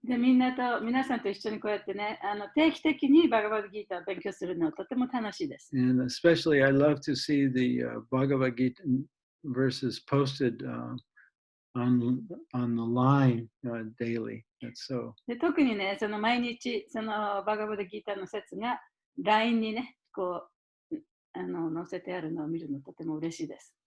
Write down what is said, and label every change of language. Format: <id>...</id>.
<ja>で、皆さんと一緒にこうやってね、定期的にバガバッドギーターを勉強するのはとても楽しいです。</ja> <en>And especially, I love to see the Bhagavad Gita verses posted on the line daily. That's so.</en> <ja>で、特にね、その毎日、そのバガバッドギーターの説が LINE にね、こう、載せてあるのを見るのとても嬉しいです。</ja>